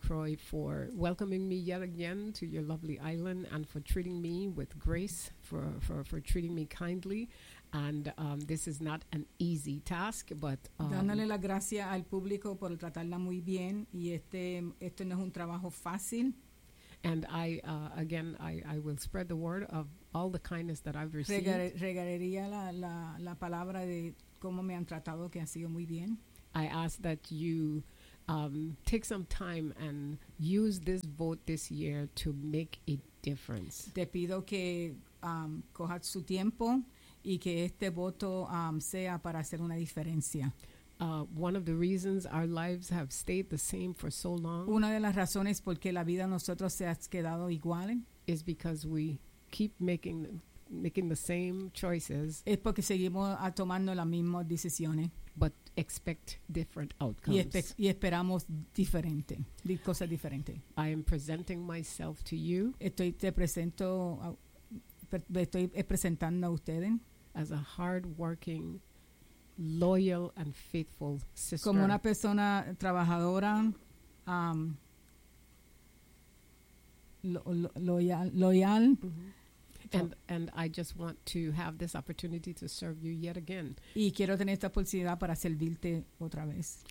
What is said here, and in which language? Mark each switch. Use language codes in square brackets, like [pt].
[en] Croix for welcoming me yet again to your lovely island and for treating me with grace, for treating me kindly. And this is not an easy task, but... [es] Dándole las gracias al público por tratarla muy bien. Y este no es un trabajo fácil. [en] And I will spread the word of all the kindness that I've received. [es] Regalaría la palabra de cómo me han tratado, que ha sido muy bien. [en] I ask that you take some time and use this vote this year to make a difference. [es] Te pido que coja su tiempo y que este voto sea para hacer una diferencia. [en] One of the reasons our lives have stayed the same for so long. [es] Una de las razones por qué la vida nosotros se ha quedado igual [en] is because we keep making the same choices. [es] Es porque seguimos tomando las mismas decisiones. [en] But expect different outcomes. [es] Y esperamos diferente, cosas diferentes. [en] I am presenting myself to you. [es] Estoy presentando a ustedes [en] as a hard-working, loyal and faithful sister. [es] Como una persona trabajadora, loyal. Mm-hmm. [en] And I just want to have this opportunity to serve you yet again. [es] Y quiero tener esta oportunidad para servirte otra vez.